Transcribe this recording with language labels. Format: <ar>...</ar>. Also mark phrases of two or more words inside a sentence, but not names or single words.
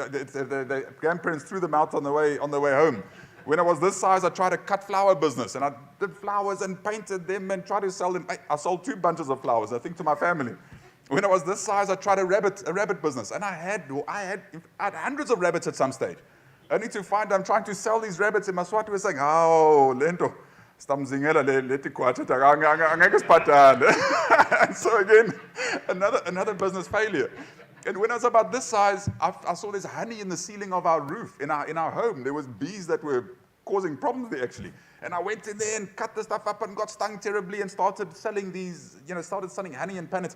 <en>The grandparents threw them out on the way home. When I was this size, I tried a cut flower business, and I did flowers and painted them and tried to sell them. I sold 2 bunches of flowers, I think, to my family. When I was this size, I tried a rabbit business, and I had hundreds of rabbits at some stage. Only to find I'm trying to sell these rabbits, and my Swati was saying,</en> <ss>"Oh, lento, stamzingela leti kwacha angeke siphathane."</ss> <en>So again, another business failure. And when I was about this size, I saw there's honey in the ceiling of our roof in our home. There was bees that were causing problems there actually. And I went in there and cut the stuff up and got stung terribly and started selling honey and pellets.</en>